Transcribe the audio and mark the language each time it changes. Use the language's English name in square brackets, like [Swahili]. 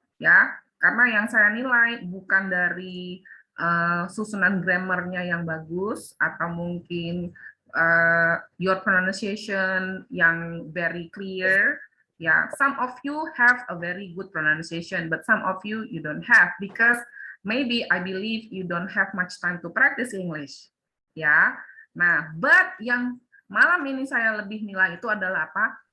[Indonesian] Ya, karena yang saya nilai bukan dari susunan grammarnya yang bagus atau mungkin [English] your pronunciation [Indonesian] yang [English] very clear. Yeah, some of you have a very good pronunciation, but some of you don't have because maybe I believe you don't have much time to practice English. [Indonesian] Ya, nah, but yang malam ini saya lebih nilai itu adalah apa?